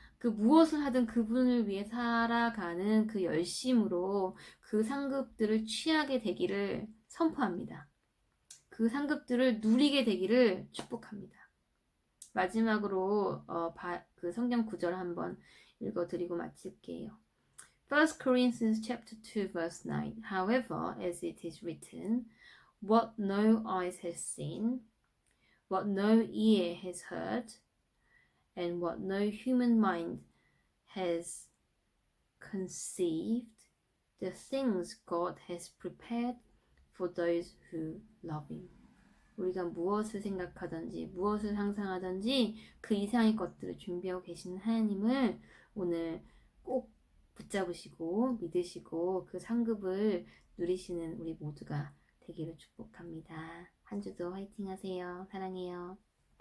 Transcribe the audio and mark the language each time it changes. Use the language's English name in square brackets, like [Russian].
[Korean] 그 무엇을 하든 그분을 위해 살아가는 그 열심으로 그 상급들을 취하게 되기를 선포합니다. 그 상급들을 누리게 되기를 축복합니다. 마지막으로 그 성경 구절 한번 읽어드리고 마칠게요. [English] 1 Corinthians chapter 2 verse 9. However, as it is written, what no eyes has seen, what no ear has heard, and what no human mind has conceived, the things God has prepared for those who love Him. [Korean] 우리가 무엇을 생각하든지 무엇을 상상하든지 그 이상의 것들을 준비하고 계시는 하나님을 오늘 꼭 붙잡으시고 믿으시고 그 상급을 누리시는 우리 모두가 되기를 축복합니다. 한 주도 화이팅 하세요. 사랑해요.